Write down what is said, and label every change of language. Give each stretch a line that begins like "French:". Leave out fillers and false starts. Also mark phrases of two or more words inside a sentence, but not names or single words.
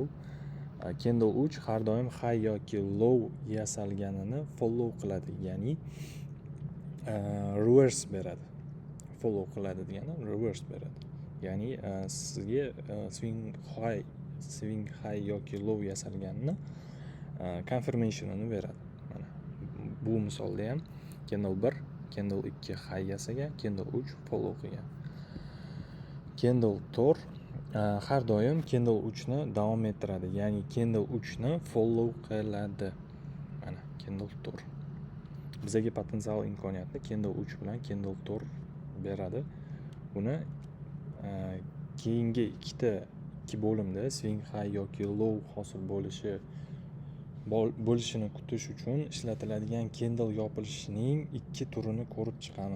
Uzbek: Candle 3 har doim high yoki low yasalganini follow qiladi, ya'ni reverse beradi. Follow qiladi degani reverse beradi. Ya'ni sizga
English: swing high
Uzbek: yoki low yasalganini confirmationini beradi. Mana bu misolda ham
English: candle 1, candle 2 high
Uzbek: yasagan,
English: candle 3 follow
Uzbek: qilgan. Candle 4 har doim candle 3 ni davom ettiradi, ya'ni candle 3 ni follow qiladi. Mana candle 4. Bizga potensial imkoniyatni candle 3 bilan candle 4 beradi. Buni keyingi ikki bo'limda
English: swing high
Uzbek: yoki low hosil bo'lishini kutish uchun ishlatiladigan candle yopilishining 2 turini ko'rib chiqamiz.